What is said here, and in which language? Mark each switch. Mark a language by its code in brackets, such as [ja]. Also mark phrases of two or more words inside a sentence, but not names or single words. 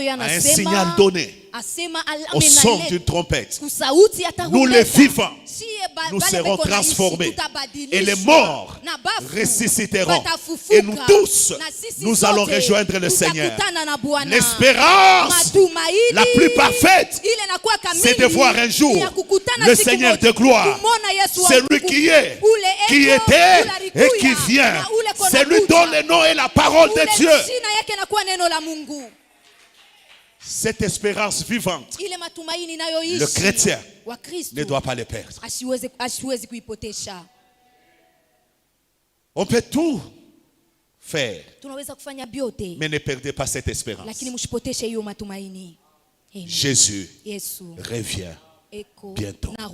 [fr] à un signal [sw] yanasema, [fr] donné, [sw] asema [fr] au son [sw] amenaleta [fr] d'une trompette, [sw] kusauti ya [fr] nous les [sw] tarumbeta, [fr] vivants, [sw] siye [fr] nous [sw] bale [fr] serons [sw] beko naishi, [fr] transformés. [sw] tutabadilishwa. [fr] Et les morts [sw] Na bafu, [fr] ressusciteront. [sw] batafufuka. [fr] Et nous tous, [sw] Na sisi [fr] nous allons [sw] sote, [fr] rejoindre le Seigneur. [sw] tutakutana na Bwana. [fr] L'espérance [sw] Matumaini [fr] la plus parfaite, [sw] ile inakuwa kamili, [fr] c'est de voir un jour [sw] ya kukutana [fr] le [sw] siku [fr] Seigneur [sw] moja, [fr] de gloire, [sw] kumwona Yesu wa [fr] celui [sw] utukufu, [fr] qui est, [sw] ule [fr] qui [sw] eko, [fr] était [sw] ule [fr] et [sw] alikuya, [fr] qui vient. [sw] na ule kona [fr] C'est lui [sw] kuja. [fr] dont le nom est la parole [sw] Ule [fr] de Dieu. [sw] jina yake nakuwa neno la Mungu. [fr] Cette espérance vivante, le chrétien ne doit pas les perdre. On peut tout faire, mais ne perdez pas cette espérance. Jésus revient bientôt.